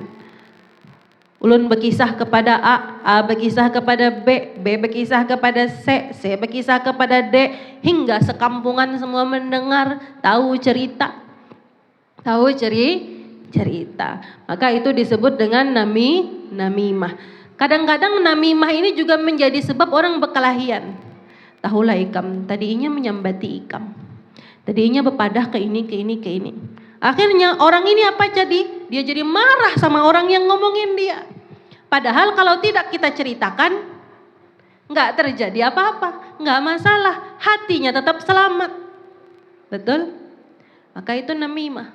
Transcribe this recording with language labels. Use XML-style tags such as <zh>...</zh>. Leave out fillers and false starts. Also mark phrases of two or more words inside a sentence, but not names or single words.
<bjn>Ulun berkisah kepada A berkisah kepada B berkisah kepada C berkisah kepada D, hingga sekampungan semua mendengar, tahu cerita.</bjn> <id>Maka itu disebut dengan namimah. Kadang-kadang namimah ini juga menjadi sebab orang berkelahian.</id> <bjn>Tahulah ikam, tadinya menyambati ikam. Tadinya berpadah ke ini.</bjn> <id>Akhirnya orang ini apa jadi? Dia jadi marah sama orang yang ngomongin dia. Padahal kalau tidak kita ceritakan, nggak terjadi apa-apa, nggak masalah, hatinya tetap selamat. Betul? Maka itu namimah.</id>